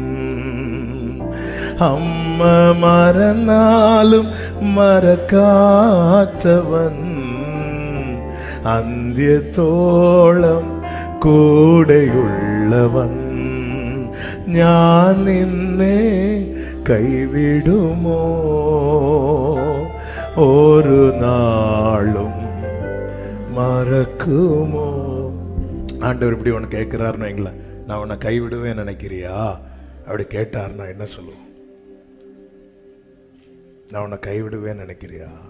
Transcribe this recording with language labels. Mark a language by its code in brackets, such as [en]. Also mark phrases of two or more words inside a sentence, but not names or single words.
[ml] അമ്മ മറന്നാലും മറക്കാത്തവൻ അന്ത്യത്തോളം കൂടെയുള്ളവൻ. ഞാൻ നിന്നെ കൈവിടുമോ [ta] ஒரு நாளும் மறக்குமோ? ஆண்டவர் இப்படி உனக்கு கேட்கிறாருன்னு வைங்களேன், நான் உன்னை கைவிடுவேன் நினைக்கிறியா? அப்படி கேட்டாருன்னா என்ன சொல்லுவோம்? நான் உன்னை கைவிடுவேன் நினைக்கிறியா?